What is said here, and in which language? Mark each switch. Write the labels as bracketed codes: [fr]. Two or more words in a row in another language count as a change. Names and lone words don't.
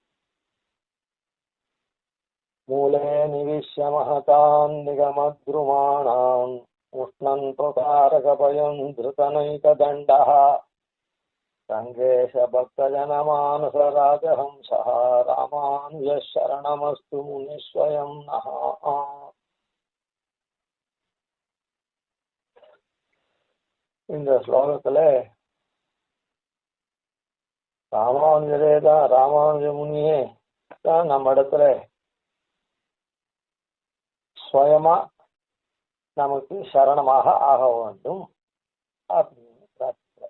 [sa] मूले निविश्य महतान् निगमद्रुमाणाम् उष्णन्त्वतारकभयं धृतनैकदण्डः रङ्गेशभक्तजनमानसराजहंसः रामानुजः शरणमस्तु मुनिस्वयं नः। [ta] இந்த ஸ்லோகத்துல ராமானுஜரே தான், ராமானுஜ முனியே தான் நம்ம இடத்துல சுயமா நமக்கு சரணமாக ஆக வேண்டும் அப்படின்னு பிரார்த்திக்கிறார்.